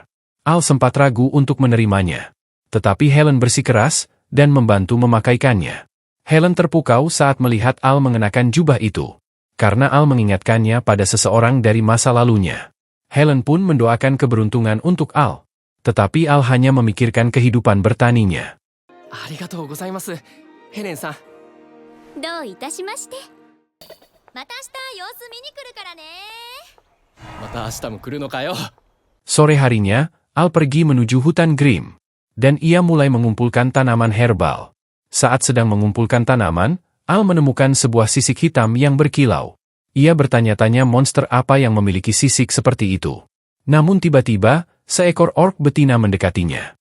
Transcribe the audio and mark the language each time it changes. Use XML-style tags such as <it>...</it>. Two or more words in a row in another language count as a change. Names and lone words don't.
<id>Al sempat ragu untuk menerimanya, tetapi Helen bersikeras dan membantu memakaikannya. Helen terpukau saat melihat Al mengenakan jubah itu, karena Al mengingatkannya pada seseorang dari masa lalunya. Helen pun mendoakan keberuntungan untuk Al, tetapi Al hanya memikirkan kehidupan bertaninya.</id> <ja>ありがとうございます、ヘレンさん。どういたしまして。また明日様子見に来るからね。また明日も来るのかよ。</ja> <id>Sore harinya, Al pergi menuju hutan Grimm, dan ia mulai mengumpulkan tanaman herbal. Saat sedang mengumpulkan tanaman, Al menemukan sebuah sisik hitam yang berkilau. Ia bertanya-tanya monster apa yang memiliki sisik seperti itu. Namun tiba-tiba, seekor orc betina mendekatinya.</id>